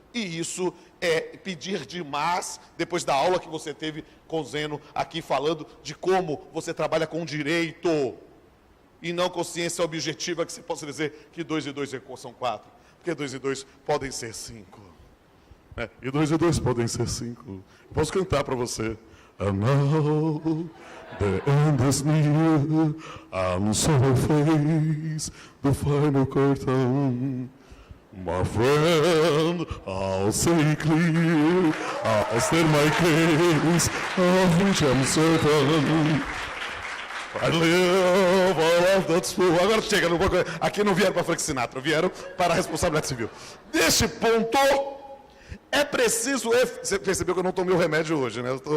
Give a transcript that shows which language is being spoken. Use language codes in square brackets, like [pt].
[pt] E isso é pedir demais, depois da aula que você teve com o Zeno aqui falando de como você trabalha com direito e não com ciência objetiva, que você possa dizer que 2 e 2 são 4, porque 2 e 2 podem ser 5. Né? E 2 e 2 podem ser 5. Posso cantar para você. [en] And now the end is near, and so face the final curtain. My friend, I'll say clear, I'll state my case, of which I'm certain. I live all of that's true. [pt] Agora chega, aqui não vieram para Frank Sinatra, vieram para a responsabilidade civil. Neste ponto, é preciso... Você percebeu que eu não tomei o remédio hoje, né?